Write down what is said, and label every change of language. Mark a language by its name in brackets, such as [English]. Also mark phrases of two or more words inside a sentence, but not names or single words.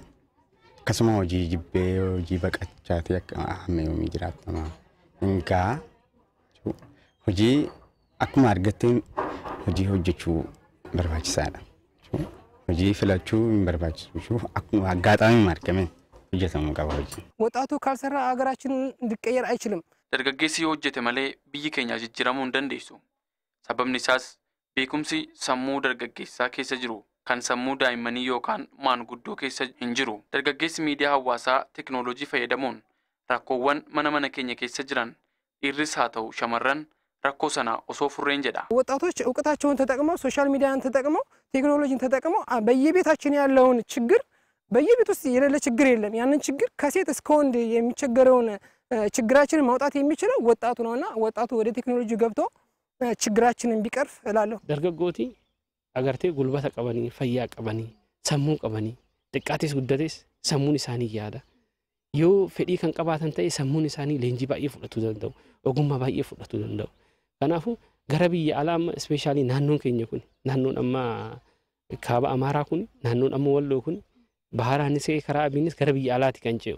[Oromo] Akkasuma hojii jibbee hojii baqachaati hamma yoomii jiraatama. Hingaa hojii akkuma argatteen hojii hojjechuu barbaachisaadha. Hojii filachuu hin barbaachisu akkuma aggaxaamiin argameen hojjetamuu qaba hojii. [Amharic] ወጣቱ ካልሰራ ሀገራችንን ሊቀየር አይችልም። [Oromo] Dargaggeessi yoo hojjete malee biyyi keenya jijjiiramuu hin dandeessu. Sababni isaas beekumsi sammuu dargaggeessaa keessa jiru kan sammuu daa'immanii yookaan maanguddoo keessa hin jiru. Dargaggeessi miidiyaa hawaasaa teeknooloojii fayyadamuun rakkoowwan mana keenya keessa jiran dhiirris haa ta'u shamarran rakkoo sana osoo furreen jedha. [Amharic] ወጣቶች እውቀታቸውን ተጠቅመው [English] social media [Amharic] ተጠቅመው ቴክኖሎጂን ተጠቅመው በየቤታችን ያለውን ችግር በየቤት ውስጥ የሌለ ችግር የለም። ያንን ችግር ከሴት እስከ ወንድ የሚቸገረውን ችግራችንን ማውጣት የሚችለው ወጣቱ ነውና ወጣቱ ወደ ቴክኖሎጂ ገብቶ ችግራችንን ቢቀርፍ እላለሁ። [Oromo] dargaggooti agartee gulbata qabanii fayyaa qabanii sammuu qabanii xiqqaatis guddates sammuun isaanii yaada. Yoo fedhii kan qabaatan ta'e sammuun isaanii leenjii baay'ee fudhatuu danda'u, ogummaa baay'ee fudhatuu danda'u. Kanaafuu gara biyya alaa amma ispeeshaalii naannoon keenya kun naannoon amma kaaba Amaaraa kun naannoon amma Walloo kun baharaanis karaa abiinis gara biyya alaati kan ce'u.